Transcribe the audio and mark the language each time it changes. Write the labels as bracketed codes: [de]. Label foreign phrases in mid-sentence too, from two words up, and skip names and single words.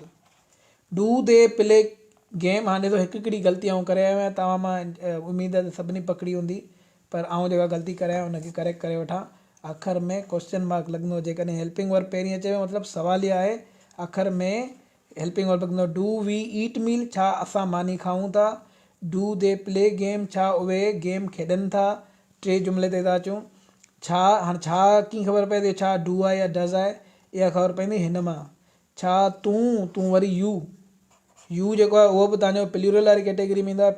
[en] Do they play game. [sd] हाणे ॾिसो हिकु हिकिड़ी ग़लती आऊं करे आयो आहियां, तव्हां मां उमेद आहे त सभिनी पकड़ी हूंदी, पर आऊं जेका ग़लती करे आहियां हुनखे करेक्ट करे वठां। आख़िर में [en] question mark [sd] लॻंदो, जेकॾहिं [en] helping verb [sd] पहिरीं अचे मतिलबु सवालिया आहे, आख़िर में [en] helping verb [sd] लॻंदो [en] do we eat meal, [sd] छा असां मानी खाऊं था। [en] do they play game, [sd] छा उहे गेम खेॾनि था। टे जुमिले ते था अचूं। छा, हाणे छा कीअं ख़बर पए थी, छा डू आहे या डज़ आहे, इहा ख़बर पवंदी हिन मां। छा तूं वरी यू जेको आहे उहो बि तव्हांजो प्लूरल वारी कैटेगरी में ईंदो आहे।